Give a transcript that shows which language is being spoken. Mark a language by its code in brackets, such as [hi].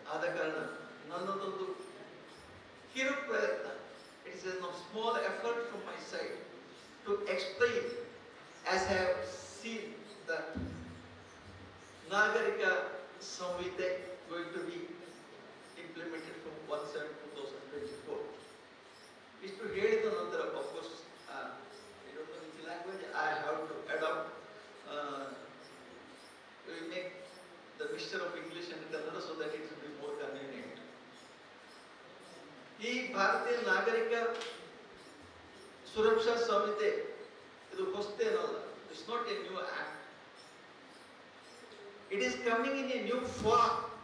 [kn] ಆದ ಕಾರಣ ನನ್ನದೊಂದು ಕಿರು ಪ್ರಯತ್ನ, [en] It's a small effort from my side to explain as I have seen that ನಾಗರಿಕ ಸಂಹಿತೆ going to be implemented from 1/7/2024. [kn] ಇಷ್ಟು ಹೇಳಿದ ನಂತರ [en] of course I don't know which language I have to adopt. We will make the mixture of English and Kannada so that it will be more convenient. [kn] ಈ ಭಾರತೀಯ ನಾಗರಿಕ ಸುರಕ್ಷಾ ಸಂಹಿತೆ ಇದು ಹೊಸತೇನಲ್ಲ. [en] It's not a new act. It is coming in a new form.